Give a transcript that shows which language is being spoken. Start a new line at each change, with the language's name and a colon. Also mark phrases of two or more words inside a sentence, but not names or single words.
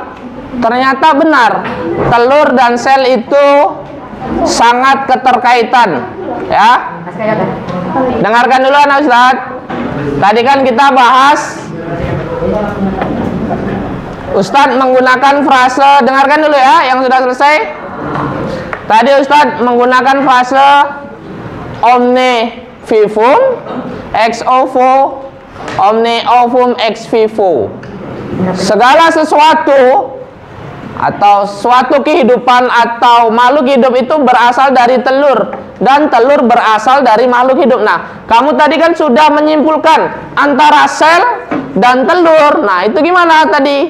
Indonesian: Ternyata benar, telur dan sel itu sangat keterkaitan ya. Dengarkan dulu anak Ustadz. Tadi kan kita bahas, Ustadz menggunakan frase, dengarkan dulu ya yang sudah selesai. Tadi Ustadz menggunakan frase
Latin: omne vivum ex ovo, omne ovum ex vivo.
Indonesian: Segala sesuatu atau suatu kehidupan atau makhluk hidup itu berasal dari telur, dan telur berasal dari makhluk hidup. Nah, kamu tadi kan sudah menyimpulkan antara sel dan telur. Nah, itu gimana tadi?